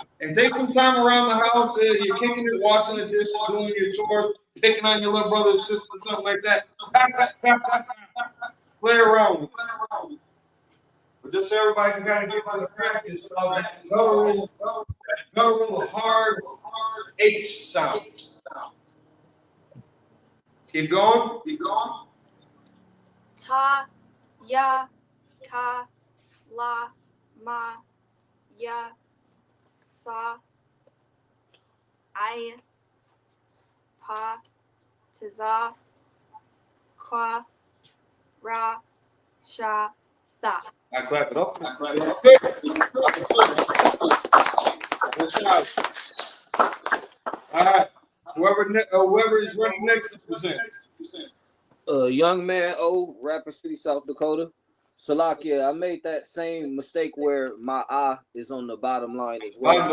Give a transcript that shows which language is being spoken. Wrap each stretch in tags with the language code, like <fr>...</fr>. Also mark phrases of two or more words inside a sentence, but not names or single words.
<en>And take some time around the house. You're kicking it, washing the dishes, doing your chores, picking on your little brother or sister, something like that. Ha, ha, ha, ha, ha. Play around with it. But just so everybody can kind of get to the practice of that guttural, hard H sound. Keep going.</en> <ar>Ta, ya, ka, la, ma, ya, sa, I, pa, taza, kwa, ra, sha, da.</ar> <en>I clap it up. All right. Whoever is running next to present. Young man O, Rapid City, South Dakota. Salakia, I made that same mistake where my I is on the bottom line as well.</en>